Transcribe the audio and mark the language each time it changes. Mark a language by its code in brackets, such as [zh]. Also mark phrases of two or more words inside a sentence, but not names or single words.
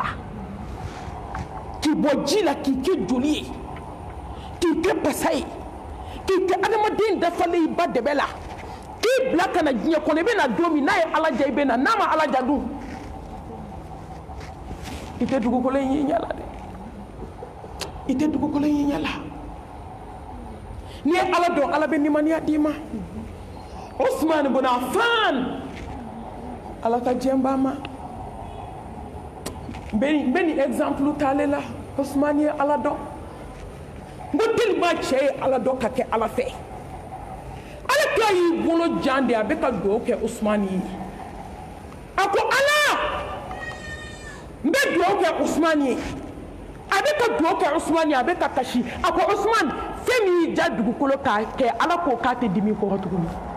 [bm] k'i bɔ ji la k'i kɛ joli ye k'i kɛ basa ye k'i kɛ adamaden dafalen i ba dɛbɛ la k'i bila ka na diɲɛ kɔnɔ i bɛ na don min n'a ye Ala ja i bɛ na n'a ma Ala ja dun i tɛ dugukolo in ye ɲɛ la dɛ i tɛ dugukolo in ye ɲɛ la. n'i ye Ala dɔn Ala bɛ limaniya d'i ma. Usman ibn Affan Ala ka diɲɛ b'a ma. n bɛ nin exemple ta ale la Usman ye Ala dɔn n ko tellement cɛ ye Ala dɔn ka kɛ Ala fɛ. Ala kira y'i bolo jan de a bɛ ka dugawu kɛ Usman ye a ko Ala n bɛ dugawu kɛ Usman ye a bɛ ka dugawu kɛ Usman ye a bɛ ka kasi a ko Usman fɛn min y'i ja dugukolo k'a kɛ Ala k'o k'a tɛ dimi kɔrɔ tuguni.